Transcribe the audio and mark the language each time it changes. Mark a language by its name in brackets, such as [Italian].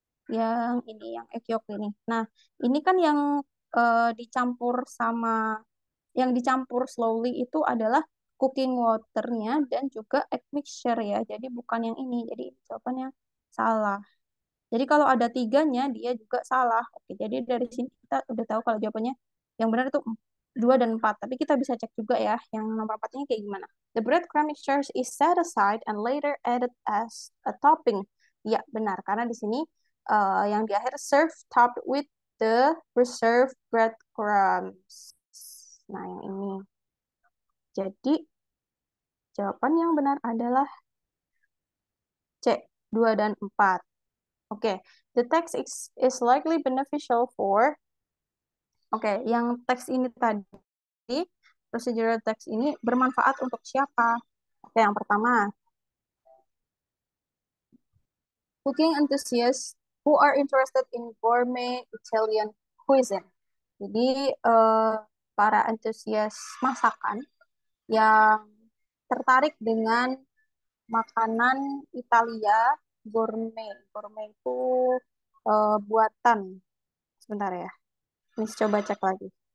[Indonesian] Yang ini, yang egg yolk ini. Nah, ini kan yang dicampur sama yang dicampur slowly itu adalah cooking waternya dan juga egg mixture ya. Jadi bukan yang ini. Jadi jawabannya salah. Jadi kalau ada tiganya dia juga salah. Oke, jadi dari sini kita udah tahu kalau jawabannya yang benar itu 2 dan 4. Tapi kita bisa cek juga ya yang nomor 4-nya kayak gimana. [English] The breadcrumb mixture is set aside and later added as a topping. [Indonesian] Ya, benar. Karena di sini yang di akhir [English] serve topped with the reserved breadcrumbs. [Indonesian] Nah, yang ini. Jadi, jawaban yang benar adalah C, 2 dan 4. Oke, okay. [English] The text is likely beneficial for. Oke, okay. [Indonesian] Yang teks ini tadi, procedural text ini bermanfaat untuk siapa? [English] Oke, okay. [Indonesian] Yang pertama, [English] cooking enthusiasts who are interested in gourmet Italian cuisine. [Indonesian] Jadi, para antusias masakan yang tertarik dengan makanan Italia gourmet. Gourmet itu buatan. Sebentar ya. Ini coba cek lagi.